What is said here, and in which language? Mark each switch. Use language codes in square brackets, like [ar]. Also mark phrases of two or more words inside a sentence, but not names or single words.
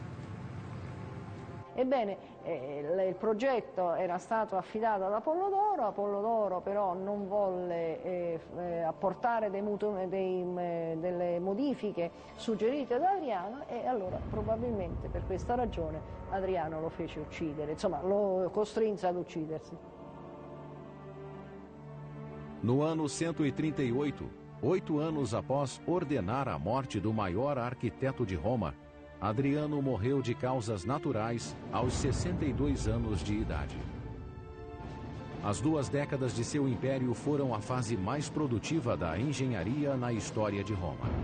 [it] Ebbene, il progetto era stato affidato ad Apollodoro però non volle apportare delle modifiche suggerite da Adriano e allora probabilmente per questa ragione Adriano lo fece uccidere, insomma lo costrinse ad uccidersi. [pt] No ano 138, 8 anos após ordenar a morte do maior arquiteto de Roma, Adriano morreu de causas naturais aos 62 anos de idade. As 2 décadas de seu império foram a fase mais produtiva da engenharia na história de Roma.